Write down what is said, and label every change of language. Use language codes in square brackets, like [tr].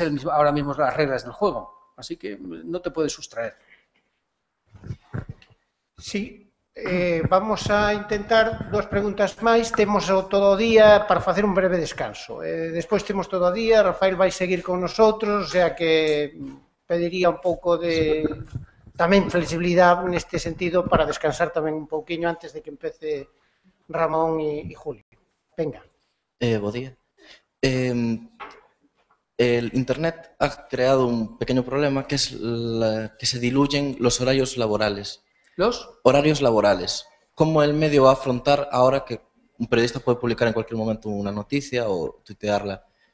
[es] ahora mismo las reglas del juego. Así que no te puedes sustraer. Sí, vamos a intentar 2 preguntas máis. [gl] Temos todo o día para facer un breve descanso. Despois temos todo o día, Rafael vai seguir [es] con nosotros, o sea que [gl] pediría un pouco de tamén flexibilidade neste sentido para descansar tamén un pouquiño antes de que empece Ramón e Julio. Venga. Bo día. [es] El Internet ha creado un pequeño problema que es que se diluyen los horarios laborales. ¿Los? Horarios laborales. ¿Cómo el medio va a afrontar ahora que un periodista puede publicar en cualquier momento una noticia o tuitearla?